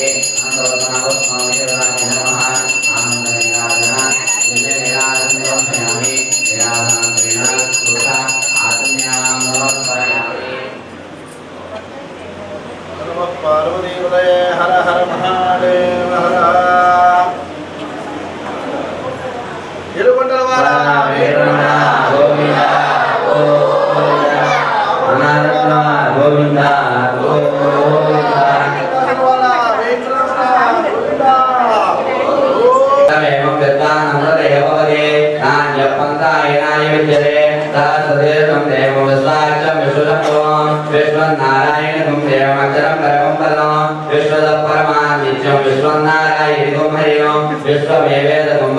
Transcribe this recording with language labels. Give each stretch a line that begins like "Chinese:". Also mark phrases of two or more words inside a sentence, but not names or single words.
Sanskrit: పార్వతీపదయే హర హర మహాదేవ హర
Telugu: ఏడుకొండల వాడ
Sanskrit: వీరమణ గోవింద గోవింద గోవింద विश्वनारायणं देवमक्षरं परमं पदं विश्वदपरमानित्यं विश्वनारायणं हरिओं विश्वमेवेदं